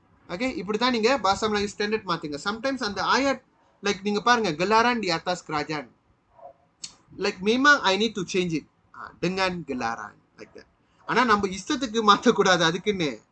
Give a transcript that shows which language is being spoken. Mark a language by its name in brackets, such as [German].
[Tamil] Okay, இப்படிதான் நீங்க [Malay] bahasa Melayu standard [Tamil] மாத்துங்க. [English] Sometimes [Tamil] அந்த ayat like நீங்க பாருங்க [Malay] gelaran di atas kerajaan. [English] Like [Malay] memang [English] I need to change it. [Malay] Dengan gelaran [English] like that. [Tamil] ஆனா நம்ம இஷ்டத்துக்கு மாத்தக்கூடாது அதுக்குன்னு.